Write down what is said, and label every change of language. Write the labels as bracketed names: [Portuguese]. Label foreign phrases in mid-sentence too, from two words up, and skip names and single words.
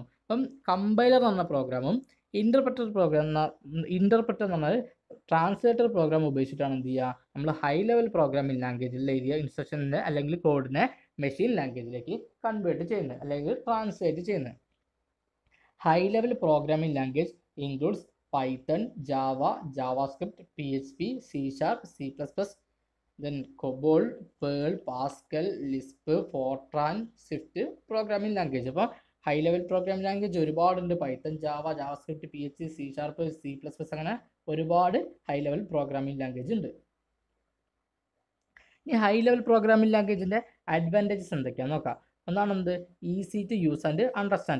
[Malayalam] അപ്പം കമ്പൈലർ എന്ന് പറഞ്ഞ പ്രോഗ്രാമും ഇൻ്റർപ്രറ്റർ എന്ന് പറഞ്ഞാൽ [English] translator program [Malayalam] ഉപയോഗിച്ചിട്ടാണ് എന്ത് ചെയ്യുക, നമ്മൾ [English] high level programming languageil [Malayalam] എഴുതിയ ഇൻസ്ട്രക്ഷനെ അല്ലെങ്കിൽ കോഡിനെ [English] machine languagilekku [Malayalam] കൺവേർട്ട് ചെയ്യുന്നത് അല്ലെങ്കിൽ ട്രാൻസ്ലേറ്റ് ചെയ്യുന്നത്. [English] high level programming language includes Python, Java, JavaScript, PHP, C#, C++, then COBOL, Perl, Pascal, Lisp, Fortran, Swift programming language. [Malayalam] അപ്പോൾ [English] high level programming language [Malayalam] ഒരുപാടുണ്ട്. പൈത്തൺ, ജാവ, ജാവാസ്ക്രിപ്റ്റ്, PHP, C#, C++, അങ്ങനെ ഒരുപാട് [English] high level programming language [Malayalam] ഉണ്ട്. ഈ [English] high level programming languageinte advantages [Malayalam] എന്തൊക്കെയാണെന്ന് നോക്കാം. [English] ഒന്നാണെന്ത്, easy to use and understand.